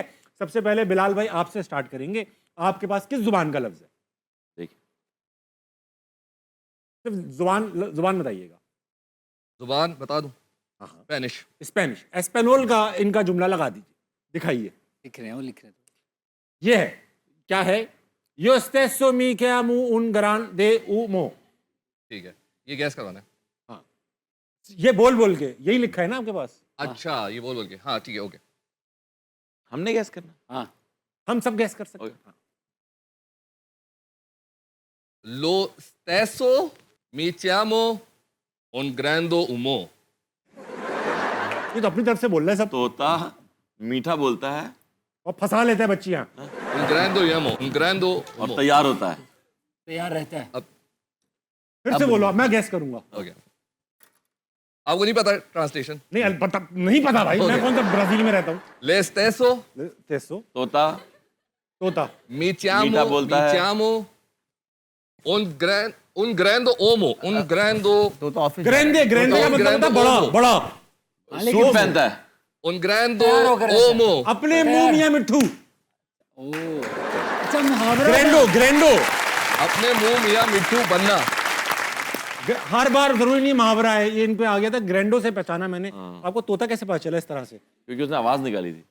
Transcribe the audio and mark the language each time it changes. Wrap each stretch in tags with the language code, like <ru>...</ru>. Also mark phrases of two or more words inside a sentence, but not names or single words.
<hi>सबसे पहले बिलाल भाई आपसे स्टार्ट करेंगे, आपके पास किस जुबान का लफ्ज है? देखिए, सिर्फ जुबान बताइएगा। जुबान बता दूं? हाँ, स्पेनिश। स्पेनिश, एस्पेनोल का इनका जुमला लगा दीजिए, दिखाइए। लिख रहे हैं, वो लिख रहे हैं। ये है, क्या है?</hi> <it>Yo stesso mi chiamo un grande uomo।</it> <hi>ठीक है, ये गैस करवाना है। हाँ, ये बोल बोल के यही लिखा है ना आपके पास? अच्छा, ये बोल के, हाँ ठीक है, ओके। हमने गैस करना? हाँ, हम सब गैस कर सकते हैं। हाँ।</hi> <it>Lo stesso mi chiamo un grande uomo।</it> <hi>ये तो अपनी तरफ से बोल रहे हैं सब, तोता मीठा बोलता है और फंसा लेते हैं बच्चियां।</hi> <it>un grande uomo, un grande</it> <hi>और</hi> <it>uomo।</it> <hi>तैयार होता है। तैयार रहता है। अब फिर से बोलो, मैं गैस करूंगा। ओके, आपको नहीं पता ट्रांसलेशन? नहीं पता, नहीं पता भाई, मैं कौन सा ब्राजील में रहता हूँ।</hi> <it>Le stesso तेसो</it> <hi>तोता तोता</hi> <it>mi chiamo,</it> <hi>मीठा बोलता है।</hi> <it>un grande uomo, un grande,</it> <hi>तो ऑफिस ग्रेंडे, ग्रेंडे का मतलब होता है बड़ा ग्रेंडे बड़ा। सूट पहनता है।</hi> <it>un grande</it> <hi>तैयार होकर रहता है।</hi> <it>uomo।</it> <hi>अपने मुंह मियां मिट्ठू, ओ, अच्छा मुहावरा।</hi> <it>grando grando.</it> <hi>अपने मुंह मियां मिट्टू बनना। हर बार जरूरी नहीं मुहावरा है, ये इन पे आ गया था, ग्रैंडो से पहचाना मैंने। आपको तोता कैसे पता चला इस तरह से? क्योंकि उसने आवाज निकाली थी।</hi>